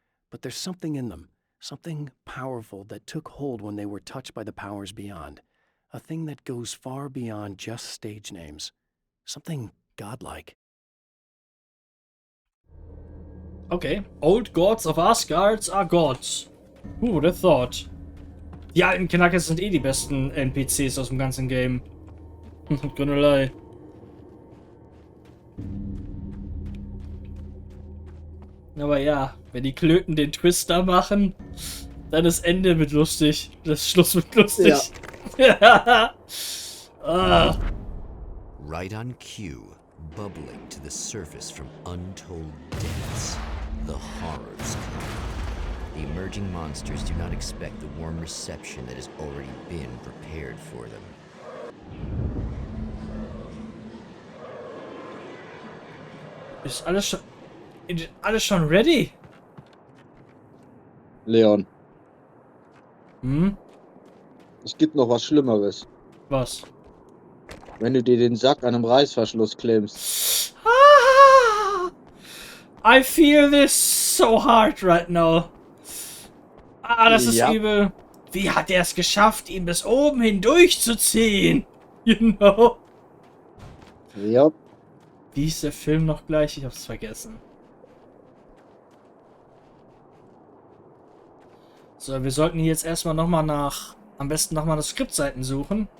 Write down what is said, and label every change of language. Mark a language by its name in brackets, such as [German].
[English] But there's something in them, something powerful that took hold when they were touched by the powers beyond. A thing that goes far beyond just stage names. Something godlike. Okay. Old Gods of Asgard are gods. Who would have thought? [German] Die alten Knackers sind eh die besten NPCs aus dem ganzen Game. [English] Gonna lie. [German] Aber ja, wenn die Klöten den Twister machen, dann das Ende wird lustig. Das Schluss wird lustig. Ja. Ah. [English] Right on cue, bubbling to the surface from untold depths, the horrors come. The emerging monsters do not expect the warm reception that has already been prepared for them. [German] Ist alles schon ready? Leon, Hm? es gibt noch was Schlimmeres. Was? Wenn du dir den Sack an einem Reißverschluss klemmst. Ah! [English] I feel this so hard right now. [German] Ah, das ist Ja. übel. Wie hat er es geschafft, ihn bis oben hindurchzuziehen? [English] You know? [German] Ja. Wie ist der Film noch gleich? Ich hab's vergessen. So, wir sollten hier jetzt erstmal nochmal am besten nochmal nach Skriptseiten suchen.